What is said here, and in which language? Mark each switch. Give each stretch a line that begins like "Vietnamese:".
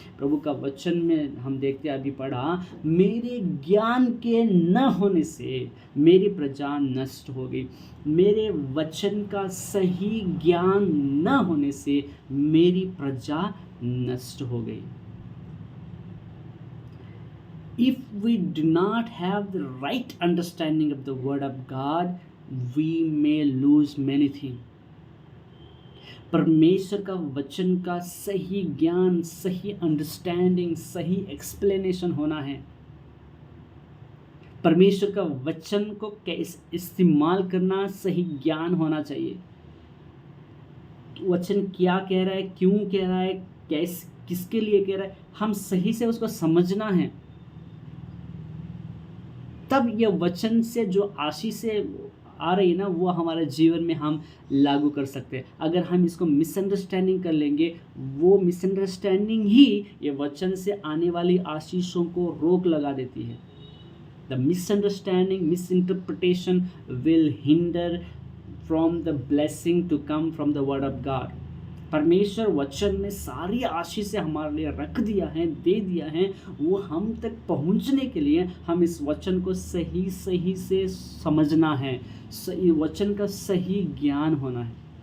Hindi: प्रभु का वचन में हम देखते अभी पढ़ा, मेरे ज्ञान के न होने से मेरी प्रजा नष्ट हो गई। मेरे वचन का सही ज्ञान न होने से मेरी प्रजा नष्ट हो गई।
English: If we do not have the right understanding of the word of God, we may lose many things.
Hindi: परमेश्वर का वचन का सही ज्ञान, सही अंडरस्टैंडिंग, सही एक्सप्लेनेशन होना है। परमेश्वर का वचन को कैसे इस्तेमाल करना, सही ज्ञान होना चाहिए। वचन क्या कह रहा है, क्यों कह रहा है, किसके लिए कह रहा है, हम सही से उसको समझना है। तब यह वचन से जो आशीष आ रही है ना, वो हमारे जीवन में हम लागू कर सकते हैं। अगर हम इसको मिसअंडरस्टैंडिंग कर लेंगे, वो मिसअंडरस्टैंडिंग ही ये वचन से आने वाली आशीषों को रोक लगा देती है।
English: The misunderstanding, misinterpretation will hinder from the blessing to come from the word of God.
Hindi: परमेश्वर वचन में सारी आशीषें हमारे लिए रख दिया है, दे दिया है। वो हम तक पहुंचने के लिए हम इस वचन को सही से समझना है, सही वचन का सही ज्ञान होना है।